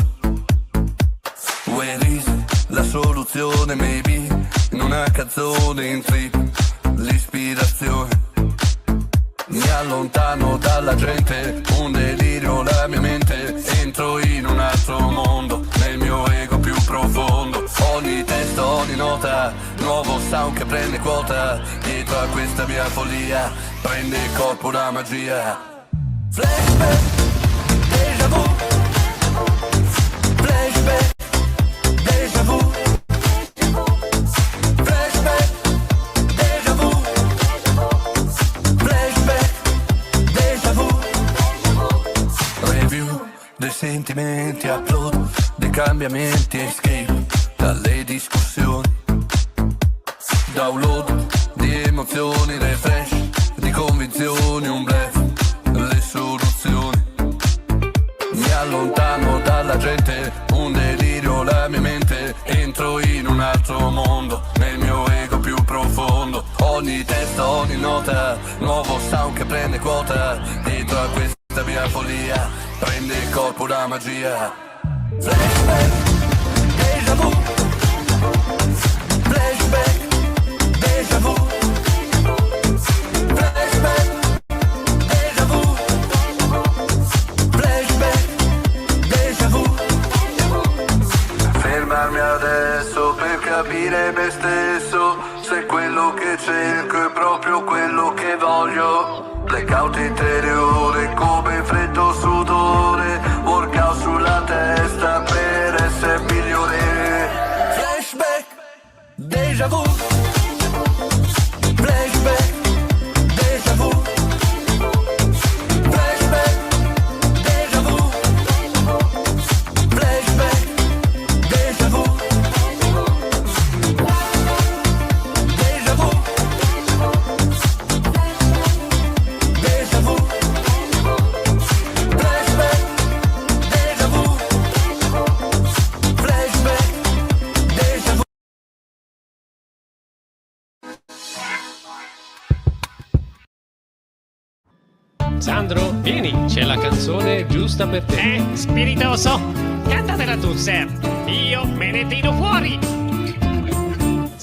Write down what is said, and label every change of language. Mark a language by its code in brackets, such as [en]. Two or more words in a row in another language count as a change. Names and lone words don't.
[en] Where is [it] la soluzione, maybe in una canzone in trip, l'ispirazione. Mi allontano dalla gente, un delirio la mia mente, entro in un altro mondo, nel mio ego più profondo. Ogni testo, ogni nota, nuovo sound che prende quota, dietro a questa mia follia, prende corpo una magia. Flashback, [fr] déjà vu, flashback, déjà vu, flashback, déjà vu, flashback, déjà vu. [it] Review dei sentimenti, upload dei cambiamenti, escape dalle discussioni, download di emozioni, refresh di convinzioni, un bluff, le soluzioni. Mi allontano dalla gente, un delirio la mia mente, entro in un altro mondo, nel mio ego più profondo. Ogni testo, ogni nota, nuovo sound che prende quota, dietro a questa mia follia, prende corpo una magia. Flashback, [fr] déjà vu, flashback, déjà vu, flashback, déjà vu, flashback, déjà vu. [it] Fermarmi adesso per capire me stesso, se quello che cerco è proprio quello che voglio. Blackout interiore come freddo sudore, workout sulla testa per essere migliore. Flashback, [fr] déjà vu, flashback, déjà vu, flashback, déjà vu, flashback, déjà vu, déjà vu, déjà vu, flashback, déjà vu, flashback, déjà vu. [it] Sandro, vieni, c'è la canzone giusta per te. Spiritoso, cantatela tu, Sir. Io me ne tiro fuori.